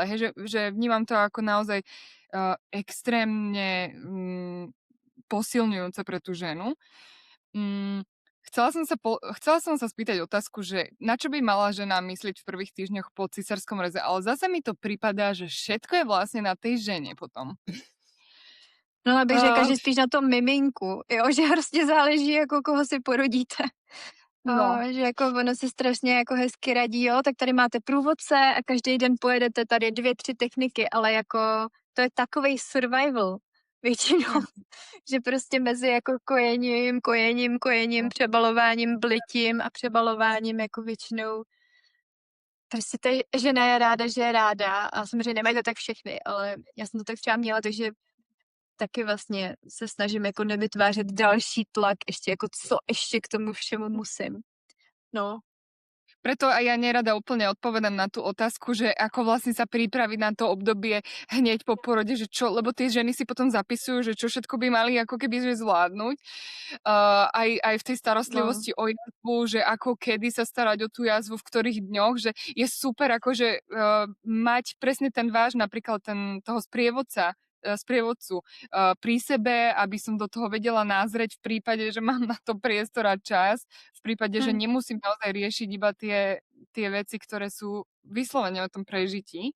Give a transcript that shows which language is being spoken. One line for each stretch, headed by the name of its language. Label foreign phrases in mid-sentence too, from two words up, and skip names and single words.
Slovak: Hej, že vnímam to ako naozaj extrémne posilňujúce pre tú ženu. Chcela som sa spýtať otázku, že na čo by mala žena myslieť v prvých týždňoch po cisárskom reze, ale zase mi to pripadá, že všetko je vlastne na tej žene potom. No,
Czech: abych řekla, že spíš na tom miminku, jo, že hrozně záleží, jako koho si porodíte. No. Že jako ono se strašně jako hezky radí, jo, tak tady máte průvodce a každý den pojedete tady 2-3 techniky, ale jako to je takovej survival většinou, že prostě mezi jako kojením, přebalováním, blitím a přebalováním jako většinou prostě ta žena je ráda, že je ráda a samozřejmě nemají to tak všechny, ale já jsem to tak třeba měla, takže taky vlastně se snažím jako nevytvářet další tlak, ještě jako co ještě k tomu všemu musím. No.
Slovak: Preto aj ja nerada úplne odpovedám na tú otázku, že ako vlastne sa pripraviť na to obdobie hneď po porode, že čo, lebo tie ženy si potom zapisujú, že čo všetko by mali ako keby že zvládnuť. Aj v tej starostlivosti o jazvu, že ako kedy sa starať o tú jazvu, v ktorých dňoch, že je super akože mať presne ten váš, napríklad toho sprievodcu pri sebe, aby som do toho vedela názrieť v prípade, že mám na to priestor a čas, v prípade, že nemusím naozaj riešiť iba tie veci, ktoré sú vyslovene o tom prežití.